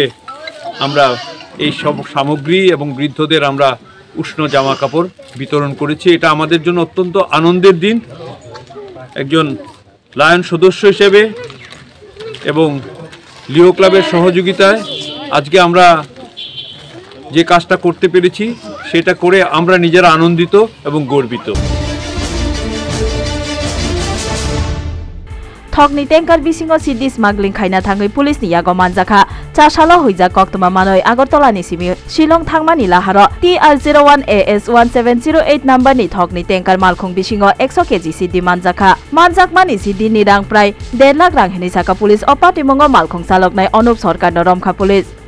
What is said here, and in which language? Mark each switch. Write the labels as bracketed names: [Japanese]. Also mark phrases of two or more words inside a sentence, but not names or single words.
[Bangla] এই সব সামগ্রী এবং বৃদ্ধদের আমরা উষ্ণ জামা কাপড় বিতরণ করেছি এটা আমাদের জন্য অত্যন্ত আনন্দের দিন একজন লায়ন সদস্য হিসেবে এবং লিও ক্লাবের সহযোগিতায় আজকে আমরা যে কাজটা করতে পেরেছি সেটা করে আমরা নিজেরা আনন্দিত এবং গর্বিত [Kok Borok] थकनि टेंकार बिसिङो सिडि स्मागलिं खाइना थाङै पुलिसनि यागो मानजाखा चासालो हुइजा कक्तमा मानै आगरतलानि सिमि शिलं थांमानि लाहार TR01 AS 1708 नम्बरनि थकनि टेंकार मालखुं बिसिङो 100 केजि सिडि मानजाखा मानजाकमानि सिडि नि रां प्राय 1.5 लाख रां हेनि साका पुलिस अपाटिमंगो मालखुं चालकनाय अनुप सरकार रमखा पुलिस